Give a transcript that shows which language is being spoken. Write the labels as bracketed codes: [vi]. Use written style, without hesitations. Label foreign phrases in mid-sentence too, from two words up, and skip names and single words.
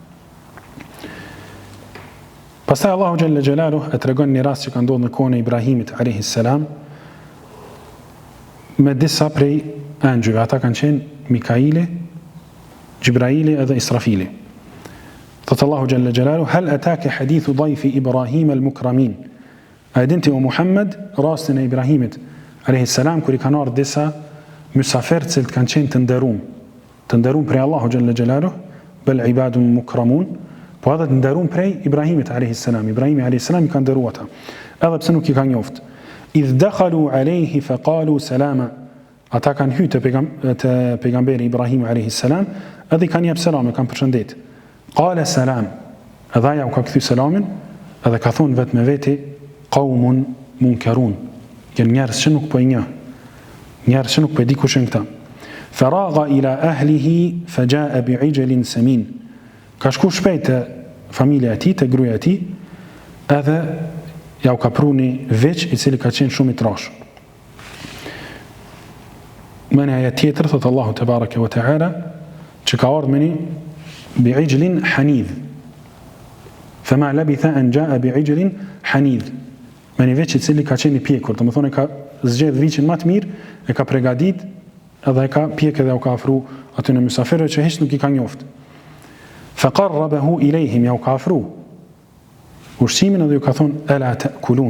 [sq] Pastaj Allahu Gjelle Gjelaluhu e tregon një rast që ka ndodhur në kohën e Ibrahimit [ar] عليه السلام [sq] me disa prej angjëve. Ata kanë qenë Mikaili, Gjibraili edhe Israfili. Thotë Allahu [ar] جل جلاله, هل أتاك حديث ضيف إبراهيم المكرمين. [sq] A edinti o Muhammed rastin e Ibrahimit [ar] عليه السلام [sq] kur i kanë ardhur disa mysafir që kanë qenë të nderuar prej Allahu [ar] جل جلاله, بل عباد مكرمون, [sq] po edhe të nderuar prej Ibrahimit [ar] عليه السلام. [sq] Ibrahimi [ar] عليه السلام [sq] i ka nderuar ata, edhe pse nuk i ka njoftë. [ar] إذ دخلوا عليه فقالوا سلاما. [sq] Ata kanë hyrë te pejgamberi Ibrahim [ar] عليه السلام, [sq] edhe i kanë jep selam, e kanë përshëndet. [ar] قال سلام. [sq] Edhe ajo ka kthy selamin, edhe ka thonë vetë me veti [ar] قوم منكرون. [sq] Janë njerëz që nuk po i njeh. Njerëz që nuk po di kush janë këta. [ar] فراغ إلى أهله فجاء بعجل سمين. [sq] Ka shku shpejt te familja e tij, te gruaja e tij, edhe ja u ka pruni veç i cili ka qenë shumë i trash. Më në ajet tjetër thot Allahu [ar] تبارك وتعالى [sq] që ka ardhur me një [ar] بعجل حنيذ. فما لبث أن جاء بعجل حنيذ. [sq] Me një veç i cili ka qenë i pjekur, do të thonë ka zgjedh viçin më të mirë, e ka përgatit edhe e ka pjekë dhe u ka afru aty në mysafirëve që hiç nuk i ka njoftë. [ar] فقربه إليهم, [sq] ja u ka afru ushqimin edhe ju ka thonë [ar] ألا تأكلون.